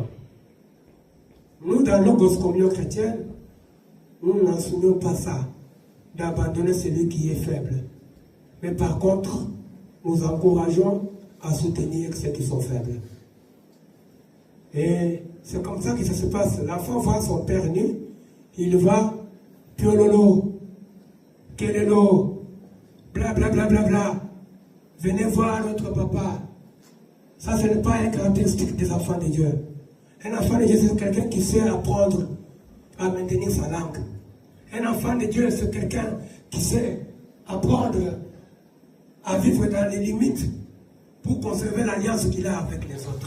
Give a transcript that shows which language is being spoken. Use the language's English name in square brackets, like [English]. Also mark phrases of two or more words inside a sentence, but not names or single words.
[French] Nous, dans Logos Communion chrétienne, nous n'enseignons pas ça, d'abandonner celui qui est faible. Mais par contre, nous encourageons à soutenir ceux qui sont faibles. Et c'est comme ça que ça se passe. L'enfant voit son père nu, il va, piololo, kelelo, bla bla bla bla bla. Venez voir notre papa. Ça, ce n'est pas un caractéristique des enfants de Dieu. Un enfant de Dieu, c'est quelqu'un qui sait apprendre à maintenir sa langue. Un enfant de Dieu, c'est quelqu'un qui sait apprendre à vivre dans les limites pour conserver l'alliance qu'il a avec les autres.